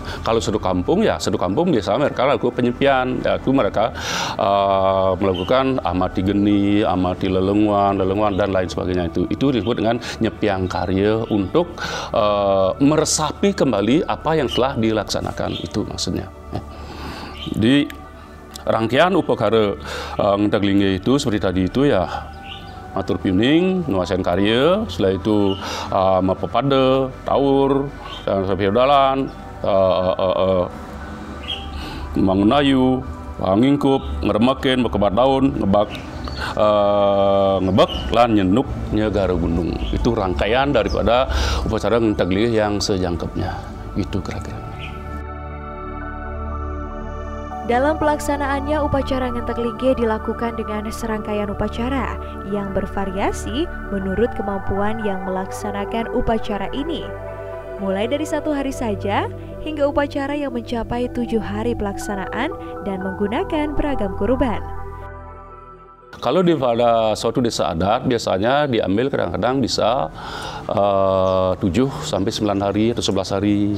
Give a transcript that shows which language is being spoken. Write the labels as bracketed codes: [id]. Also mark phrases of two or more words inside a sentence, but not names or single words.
[id] Kalau satu kampung ya satu kampung, biasanya mereka lakukan penyepian, yaitu mereka melakukan amati geni, amati lelengwan dan lain sebagainya. Itu disebut dengan nyepiang karya untuk meresapi kembali apa yang telah dilaksanakan, itu maksudnya. Di rangkaian upacara ngentak linggih itu seperti tadi itu ya, matur piuning, nuasen karya, setelah itu Mapepada, tawur, dan piodalan, bangun hayu, ngingkup, ngeremekin, bekebat daun, ngebek, lan nyenuk Nyagara Gunung. Itu rangkaian daripada upacara ngentak linggih yang sejangkepnya. Itu kira-kira. Dalam pelaksanaannya, upacara ngentek linggih dilakukan dengan serangkaian upacara yang bervariasi menurut kemampuan yang melaksanakan upacara ini. Mulai dari 1 hari saja, hingga upacara yang mencapai 7 hari pelaksanaan dan menggunakan beragam kurban. Kalau pada suatu desa adat, biasanya diambil kadang-kadang bisa 7 sampai 9 hari atau 11 hari.